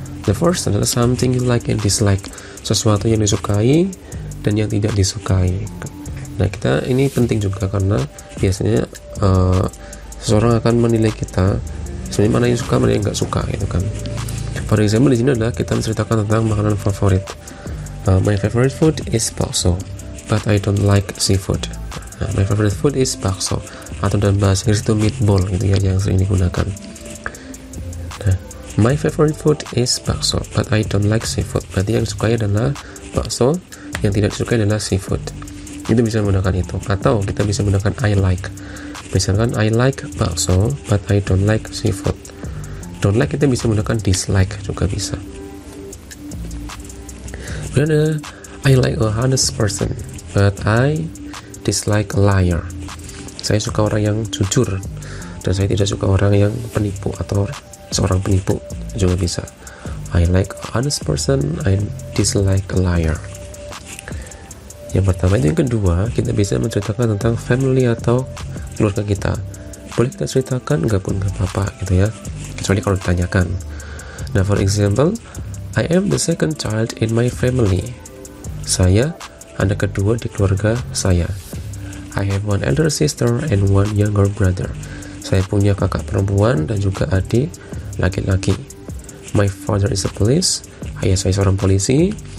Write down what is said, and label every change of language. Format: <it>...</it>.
<en>The first</en> <id>adalah</id> <en>something you like and dislike,</en> <id>sesuatu yang disukai dan yang tidak disukai. Nah, kita ini penting juga karena biasanya seseorang akan menilai kita sebenarnya mana yang suka, mana yang nggak suka gitu kan.</id> <en>For example,</en> <id>di sini adalah kita menceritakan tentang makanan favorit.</id> <en>My favorite food is bakso, but I don't like seafood. My favorite food is bakso,</en> <id>atau dalam bahasa Inggris itu meatball gitu ya, yang sering digunakan.</id> <en>Nah, my favorite food is bakso, but I don't like seafood.</en> <id>Berarti yang disukai adalah bakso, yang tidak disukai adalah seafood. Itu bisa menggunakan itu. Atau kita bisa menggunakan</id> <en>I like.</en> <id>Misalkan</id> <en>I like bakso, but I don't like seafood. Don't like</en> <id>kita bisa menggunakan dislike juga bisa. Kemudian</id> <en>I like a honest person, but I dislike a liar.</en> <id>Saya suka orang yang jujur, dan saya tidak suka orang yang penipu atau seorang penipu juga bisa.</id> <en>I like a honest person, I dislike a liar.</en> <id>Yang pertama. Itu yang kedua, kita bisa menceritakan tentang family atau keluarga kita. Boleh kita ceritakan, enggak pun enggak apa-apa gitu ya, kecuali kalau ditanyakan.</id> <en>Nah, for example, I am the second child in my family.</en> <id>Saya anak kedua di keluarga saya.</id> <en>I have one elder sister and one younger brother.</en> <id>Saya punya kakak perempuan dan juga adik laki-laki.</id> <en>My father is a police.</en> <id>Ayah saya seorang polisi.</id>